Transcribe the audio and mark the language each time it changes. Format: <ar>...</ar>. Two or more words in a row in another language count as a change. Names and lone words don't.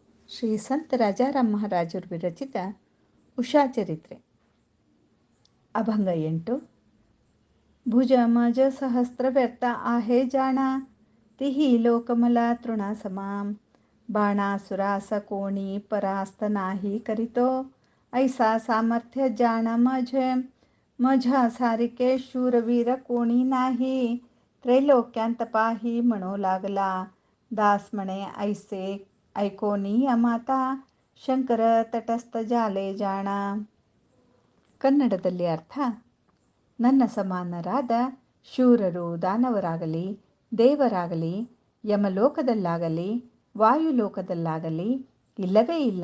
<kn>ಶ್ರೀ ಸಂತ ರಾಜಾರಾಮ್ ಮಹಾರಾಜರು ವಿರಚಿತ ಉಷಾ ಚರಿತ್ರೆ ಅಭಂಗ 8.</kn> <mr>भुज मज सहस्र व्यर्थ आहे जाणा तिही लोकमला तृणा समाम बाणासुरास कोणी परास्त नाही करीतो ऐसा सामर्थ्य जाणा माझ्या सारिके शूरवीर कोणी नाही त्रैलोक्यांत पाही म्हणू लागला दास म्हणे ऐसे ऐकोनी अमात शंकर तटस्थ जाले जाण.</mr> <kn>ಕನ್ನಡದಲ್ಲಿ ಅರ್ಥ: ನನ್ನ ಸಮಾನರಾದ ಶೂರರು ದಾನವರಾಗಲಿ, ದೇವರಾಗಲಿ, ಯಮಲೋಕದಲ್ಲಾಗಲಿ, ವಾಯುಲೋಕದಲ್ಲಾಗಲಿ ಇಲ್ಲವೇ ಇಲ್ಲ.</kn>